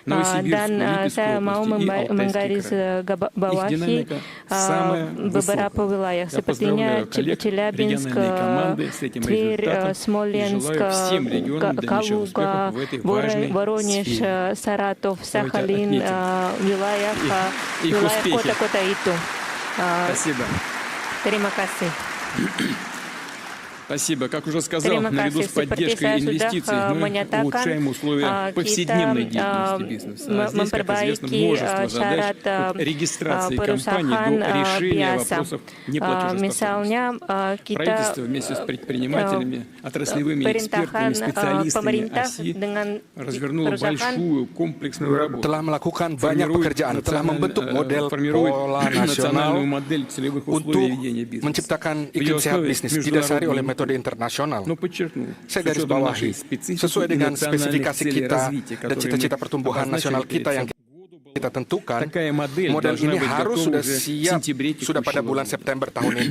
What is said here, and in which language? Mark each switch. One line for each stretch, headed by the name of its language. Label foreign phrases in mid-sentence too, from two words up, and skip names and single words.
Indonesian: Dan saya mau menggarisbawahi beberapa wilayah, sepertinya Chelyabinsk, Tver, Smolensk, Kaluga, Воронеж, Saratov, Sakhalin, wilayah kota-kota itu. Terima kasih.
Russian: Спасибо. Как уже сказал, наряду с поддержкой инвестиций мы улучшаем условия повседневной деятельности бизнеса. А здесь, как известно, множество задач от регистрации компаний до решения вопросов неплатежеспособности. Правительство вместе с предпринимателями, отраслевыми экспертами, специалистами ОСИ развернуло большую комплексную работу.
Indonesian: Telah melakukan banyak pekerjaan, telah membentuk model pola nasional untuk menciptakan iklim sehat bisnis didasari oleh metode internasional. Saya garis bawahi, sesuai dengan spesifikasi kita dan cita-cita pertumbuhan nasional kita yang kita tentukan, model ini harus sudah siap sudah pada bulan September tahun ini.